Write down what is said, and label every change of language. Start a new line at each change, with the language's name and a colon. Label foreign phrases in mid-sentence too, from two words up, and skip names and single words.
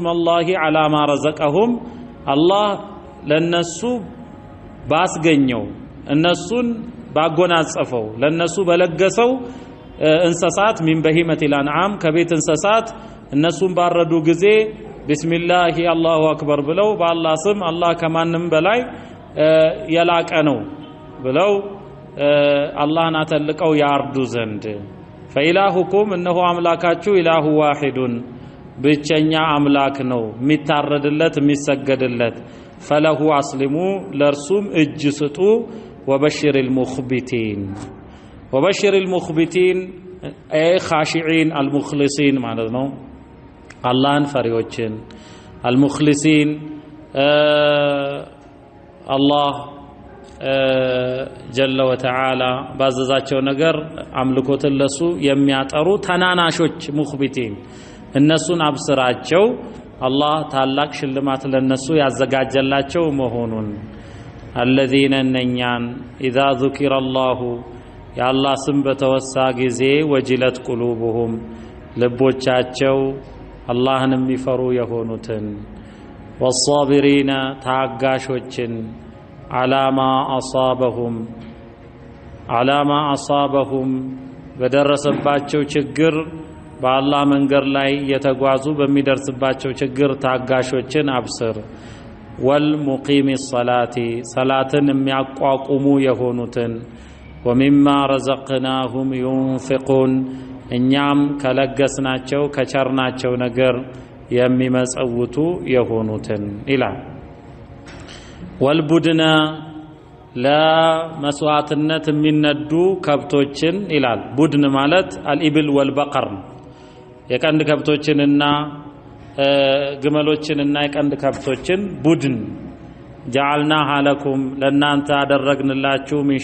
Arabic: الله على ما رزقهم
Amharic: አላህ ለነሱ ባስገኘው እነሱን ባጎናጸፈው ለነሱ በለገሰው እንስሳት
Arabic: من بهيمة الأنعام
Amharic: ከቤት እንስሳት እነሱን ባረዱ ጊዜ
Arabic: بسم الله الله أكبر
Amharic: ብለው በአላህ ስም አላህ ከማንም በላይ የላቀ ነው ብለው አላህን አተልቀው ያርዱ ዘንድ فإلهكم እነሆ አምላካችሁ
Arabic: إله واحد
Amharic: ብቸኛ አምላክ ነው የሚታረድለት የሚሰገድለት
Arabic: فله أسلموا لرسوم
Amharic: እጅ ስጡ
Arabic: وبشر المخبتين وبشر المخبتين أي خاشعين المخلصين
Amharic: ማለት ነው አላህን ፈሪዎችን المخلصين አላህ
Arabic: جل وتعالى
Amharic: ባዘዛቸው ነገር አምልኮትን ለሱ የሚያጠሩ ተናናሾች ሙኽቢቲን እነሱን አብስራቸው አላህ ታላቅ ሽልማት ለነሱ ያዘጋጀላቸው መሆኑን الذين እነኛን
Arabic: إذا ذكر الله
Amharic: የአላህ ስም በተወሳ ጊዜ
Arabic: وجلت قلوبهم
Amharic: ልቦቻቸው አላህን የሚፈሩ የሆኑትን والصابرين ታጋሾችን
Arabic: على ما أصابهم
Amharic: በደረሰባቸው ችግር በአላህ መንገድ ላይ የተጓዙ በሚደርስባቸው ችግር ታጋሾችን አብስር
Arabic: والمقيم الصلاة
Amharic: صلاتን የሚያቋቁሙ የሆኑትን
Arabic: ومما رزقناهم ينفقون
Amharic: እኛም ከለገስናቸው ከቸርናቸው ነገር የሚመጸውቱ የሆኑትን ይላል። ወልቡድነ ለመስዋዕትነት የሚነዱ ከብቶችን ይላል። ቡድን ማለት
Arabic: الإبل والبقر
Amharic: የቀንድ ከብቶችንና ግመሎችንና የቀንድ ከብቶችን
Arabic: بدن جعلناها لكم
Amharic: ለእናንተ አደረግንላችሁ